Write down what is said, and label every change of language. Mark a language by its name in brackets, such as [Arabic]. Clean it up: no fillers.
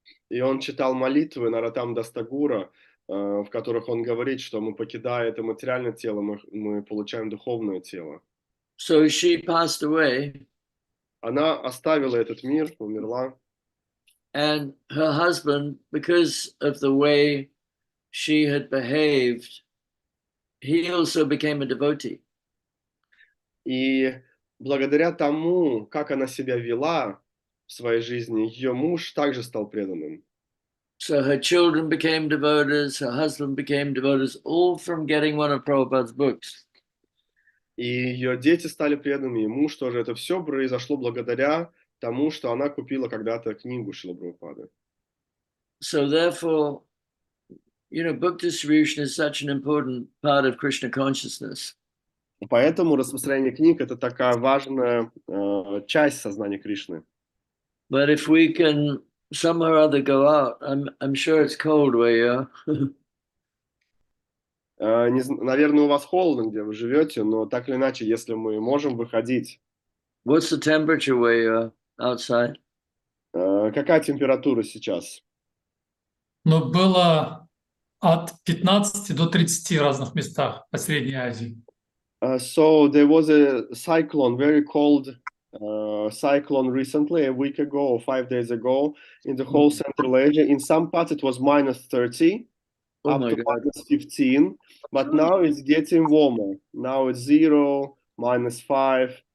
[Russian] И он читал молитвы Нароттам Дас Тагура, в которых он говорит, что мы, покидая это материальное тело, мы получаем духовное тело. [English] So she passed away. [Russian] Она оставила этот мир, умерла. [English] And her husband, because of the way she had behaved, he also became a devotee. [Russian] И благодаря тому, как она себя вела в своей жизни, ее муж также стал преданным. [English] So her children became devotees, her husband became devotees, all from getting one of Prabhupada's books. [Russian] И ее дети стали преданными, и муж тоже. Это все произошло благодаря тому, что она купила когда-то книгу Шрилы Прабхупады. [English] So therefore, book distribution is such an important part of Krishna consciousness. [Russian] Поэтому распространение книг – это такая важная часть сознания Кришны. [English] But if we can somehow or other go out, I'm sure it's cold where you are. [Russian] Наверное, у вас холодно, где вы живете, но так или иначе, если мы можем выходить. [English] What's the temperature where you are outside? [Russian] Какая температура сейчас? Но было от 15 до 30 в разных местах по Средней Азии. [English] So there was a cyclone, very cold cyclone recently, a week ago or 5 days ago, in the whole Central Asia. In some parts it was -30, Oh up my to God. -15, but now it's getting warmer. Now it's 0, -5.